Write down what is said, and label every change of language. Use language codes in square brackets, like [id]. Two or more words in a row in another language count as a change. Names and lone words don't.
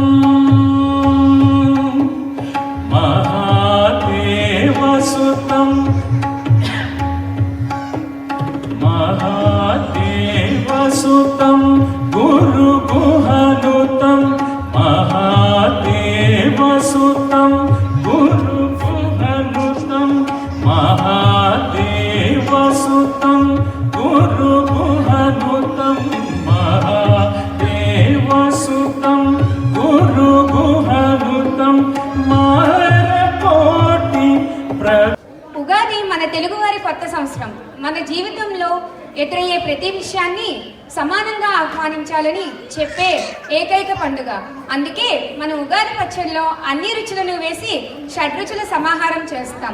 [sa] महादेवसुतं महादेवसुतं गुरुगुहनुतं महादेवसुतं गुरुगुहनुतं महादेवसुतं गुरुगुहनुतं महादेवसुतं गुरुगुहनुतं मारकोटि [te] ఉగాది మన తెలుగువారి కొత్త సంవత్సరం. మన జీవితంలో ఎదురయ్యే ప్రతి విషయాన్ని సమానంగా ఆహ్వానించాలని చెప్పే ఏకైక పండుగ. అందుకే మనం ఉగాది పచ్చడిలో అన్ని రుచులను వేసి షడ్రుచుల సమాహారం చేస్తాం.